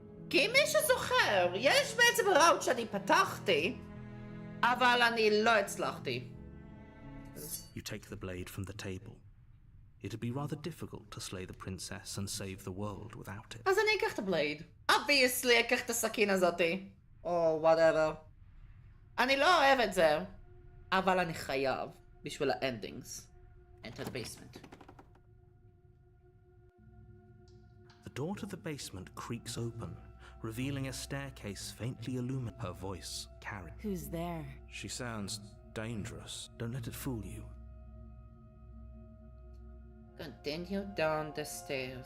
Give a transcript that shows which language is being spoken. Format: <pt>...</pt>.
<he>כי אם מישהו זוכר, יש בעצם ראוט שאני פתחתי, אבל אני לא הצלחתי.</he> <en>You take the blade from the table. It'd be rather difficult to slay the princess and save the world without it.</en> <he>אז אני אקח את הבלייד.</he> <en>Obviously</en> <he>אקח את הסכין הזאתי. או</he> <en>whatever.</en> <he>אני לא אוהב את זה, אבל אני חייב בשביל האנדינגס.</he> <en>Enter the basement. The door to the basement creaks open, revealing a staircase faintly illuminated. Her voice carried. Who's there? She sounds dangerous. Don't let it fool you. Continue down the stairs.</en>